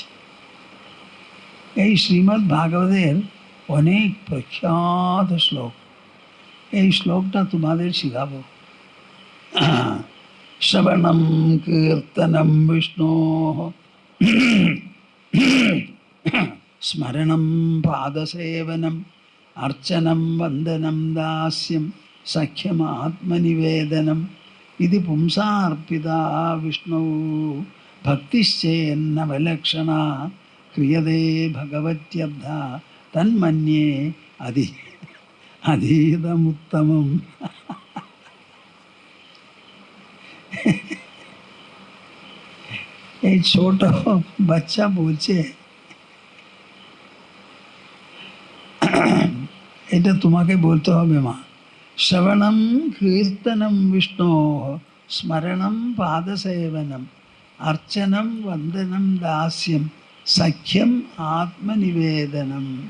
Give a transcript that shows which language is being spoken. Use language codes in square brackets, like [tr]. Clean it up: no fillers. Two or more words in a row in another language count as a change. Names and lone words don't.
[bn] এই শ্রীমদ্ ভাগবতের অনেক প্রখ্যাত শ্লোক, এই শ্লোকটা তোমাদের শিখাবো। [sa] শ্রবণম কীর্তনম বিষ্ণু স্মরণম পাদসেবনম अर्चनं वन्दनं दास्यं सख्यमात्मनिवेदनम् इति पुंसार्पिता विष्णौ भक्तिश्चेन्नवलक्षणा क्रियते भगवत्यर्था तन्मन्ये अधीतमुत्तमम्। [bn] এই ছোট বাচ্চা বলছে, এটা তোমাকে বলতে হবে মা। [sa] শ্রবণম কীর্তনম বিষ্ণু স্মরণম পাদসেবনম অর্চনম বন্দনম দাস্যম সখ্যম আত্মনিবেদনম।